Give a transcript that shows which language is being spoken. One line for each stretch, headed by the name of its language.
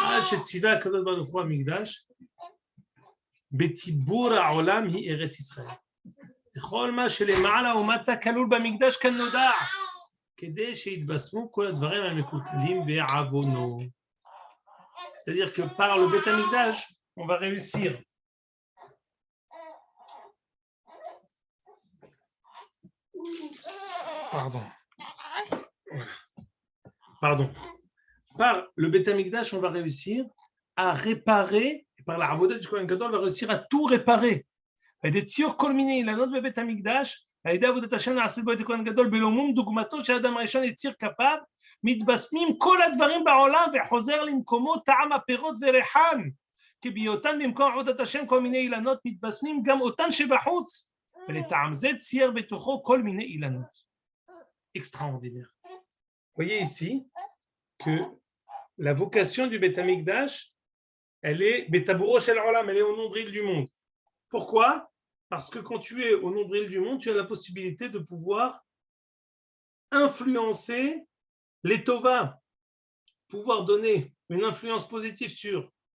Hebrew: שציווה הקדוש ברוך הוא המקדש, בטיבור העולם היא ארץ ישראל. וכל מה שלמעלה ומטה כלול במקדש כנודע, כדי שיתבשמו כל הדברים המקולקלים בעוונו.
French: C'est-à-dire que par le Beth Amikdash, on va réussir. Pardon. Par le Beth Amikdash, on va réussir à réparer, et par la avoda du Kohen Gadol, on va réussir à tout réparer. Et des
Hebrew: tzur kol minei ilanot bebet Amikdash, על-ידי עבודת השם נעשית בו את הכהן גדול בלומום דוגמתו של האדם הראשון יציר כפיו, מתבשמים כל הדברים בעולם וחוזר למקומו טעם הפירות וריחן, כי בהיותן במקום עבודת השם כל מיני אילנות מתבשמים גם אותן שבחוץ, ולטעם זה צייר בתוכו כל מיני אילנות.
French: Extraordinaire. Voyez ici que la vocation du Beth Amikdash, elle est Betaburo Shel Olam, elle est au nombril du monde. Pourquoi? Parce que quand tu es au nombril du monde, tu as la possibilité de pouvoir influencer les Tovas, pouvoir donner une influence positive sur